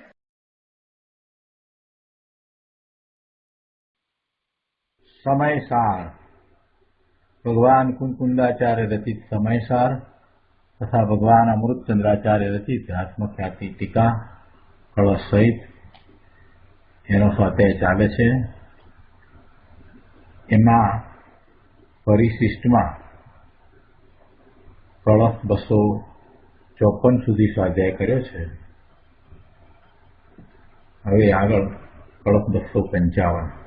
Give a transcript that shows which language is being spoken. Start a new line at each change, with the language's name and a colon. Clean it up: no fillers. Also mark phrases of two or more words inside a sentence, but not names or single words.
Gujarati: સમયસાર ભગવાન કુંકુંડાચાર્ય રચિત સમયસાર તથા ભગવાન અમૃતચંદ્રાચાર્ય રચિત આત્મખ્યાતિ ટીકા કળશ સહિત એનો સ્વાધ્યાય ચાલે છે। એમાં પરિશિષ્ટમાં કળશ 254 સુધી સ્વાધ્યાય કર્યો છે। હવે આગળ કળશ 255।